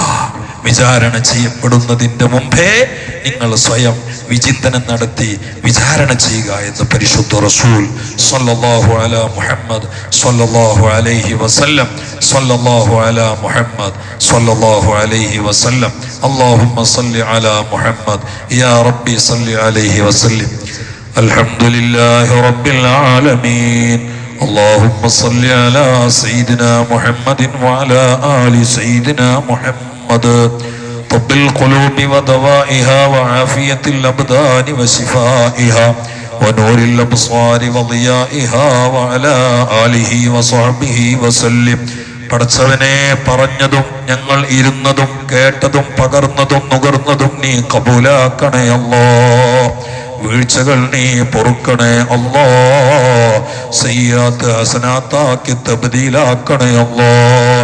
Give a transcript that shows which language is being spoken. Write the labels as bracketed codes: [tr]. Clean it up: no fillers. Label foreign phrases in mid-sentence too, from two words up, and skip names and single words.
[ml] വിചാരണ ചെയ്യപ്പെടുന്നതിന്റെ മുമ്പേ നിങ്ങൾ സ്വയം വിചിന്തനം നടത്തി വിചാരണ ചെയ്യുക എന്ന് പരിശുദ്ധ റസൂൽ [ar] صلى الله على محمد صلى الله عليه وسلم صلى الله على محمد صلى الله عليه وسلم. اللهم صل على محمد يا ربي صل عليه وسلم. الحمد لله رب العالمين. اللهم صل على سيدنا محمد وعلى آل سيدنا محمد. طب القلوب ودوائها وعافية الأبدان وشفائها ونور الأبصار وضيائها وعلى آله وصحبه وسلم. [ml] പടച്ചവനെ, പറഞ്ഞതും ഞങ്ങൾ ഇരുന്നതും കേട്ടതും പകർന്നതും നുകർന്നതും നീ കബൂലാക്കണേ അല്ലാഹ്. വീഴ്ചകൾ നീ പൊറുക്കണേ അല്ലാഹ്. സയ്യാത്ത് ഹസനാത്താക്കി തബ്ദീലാക്കണേ അല്ലാഹ്.